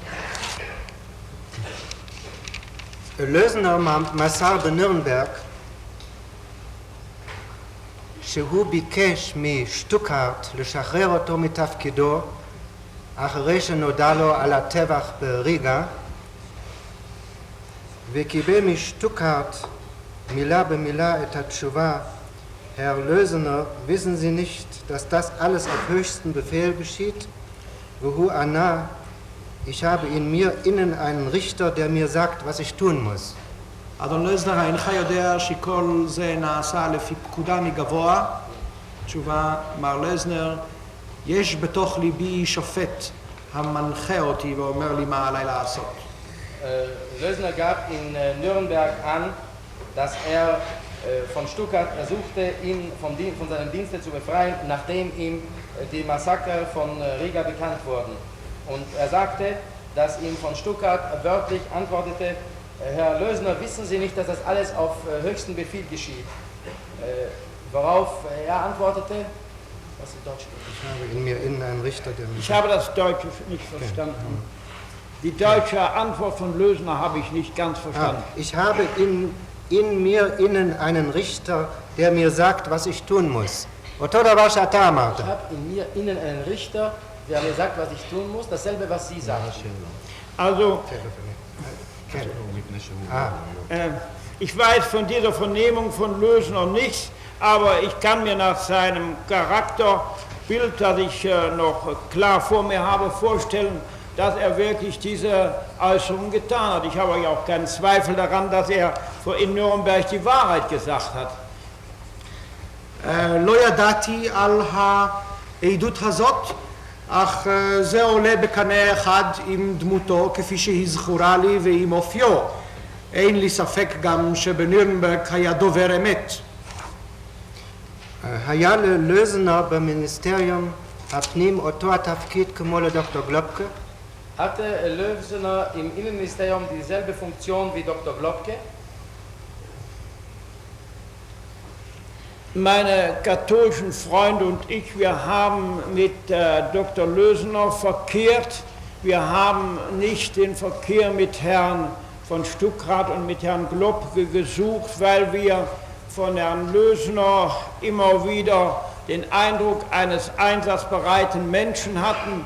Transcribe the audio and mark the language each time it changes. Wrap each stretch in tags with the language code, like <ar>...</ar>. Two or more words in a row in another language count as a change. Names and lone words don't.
<he>לזנר מסר בנירנברג שהוא ביקש משטוקהרט לשחרר אותו מתפקידו אחרי שנודע לו על הטבח בריגה, וקיבל משטוקהרט מילה במילה את התשובה:</he> <de>Herr Lösener, wissen Sie nicht, dass das alles auf höchsten Befehl geschieht?</de> <he>והוא ענה,</he> <de>ich habe in mir innen einen Richter, der mir sagt, was ich tun muss.</de> <he>אדון לזנר, אינך יודע שכל זה נעשה לפי פקודה מגבוה? תשובה, מר לזנר, יש בתוך ליבי שופט המנחה אותי ואומר לי מה עליי לעשות.</he> <de>Lösner gab in Nürnberg an, dass er von Stuttgart versuchte, ihn von seinem Dienste zu befreien, nachdem ihm die Massaker von Riga bekannt wurden. Und er sagte, dass ihm von Stuttgart wörtlich antwortete, Herr Lösner, wissen Sie nicht, dass das alles auf höchsten Befehl geschieht? Worauf er antwortete, was ist Deutsch? Ich habe in mir innen einen Richter, der mir Ich habe das Deutsche nicht verstanden. Die deutsche Antwort von Lösner habe ich nicht ganz verstanden. Ich habe in mir innen einen Richter, der mir sagt, was ich tun muss.</de> <he>אותו דבר שאתה אמרת.</he> <de>Ich habe in mir innen einen Richter, der mir sagt, was ich tun muss, dasselbe, was Sie sagen. Also, ich weiß von dieser Vernehmung von Lösner nichts, aber ich kann mir nach seinem Charakterbild, das ich noch klar vor mir habe, vorstellen, dass er wirklich diese Äußerung getan hat. Ich habe ja auch keinen Zweifel daran, dass er in Nürnberg die Wahrheit gesagt hat.</de> <he>לא ידעתי על העדות הזאת, אך זה עולה בקנה אחד עם דמותו כפי שהיא זכורה לי ועם אופיו. אין לי ספק גם שבנירנברג היה דובר אמת. היה ללוזנר במיניסטריום הפנים אותו התפקיד כמו לדוקטור גלובקה?</he> <de>Hatte Lösener im Innenministerium dieselbe Funktion wie Dr. Globke? Meine katholischen Freunde und ich, wir haben mit Dr. Lösener verkehrt. Wir haben nicht den Verkehr mit Herrn von Stuckrad und mit Herrn Globke gesucht, weil wir von Herrn Lösener immer wieder den Eindruck eines einsatzbereiten Menschen hatten.</de>